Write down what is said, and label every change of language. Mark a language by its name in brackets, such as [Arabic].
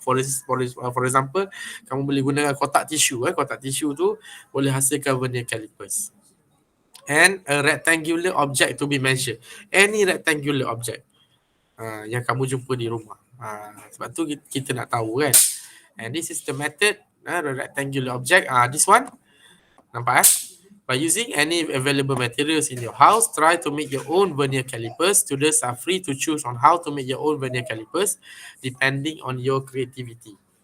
[English] For example, [Malay] kamu boleh gunakan kotak tisu. Kotak tisu tu boleh hasilkan vernier calipers. [English] and a rectangular object to be measured. Any rectangular object [Malay] yang kamu jumpa di rumah. Sebab tu kita nak tahu kan. [English] And this is the method, the rectangular object. This one, nampak By using any available materials in your house, try to make your own vernier calipers. Students are free to choose on how to make your own vernier calipers depending on your creativity.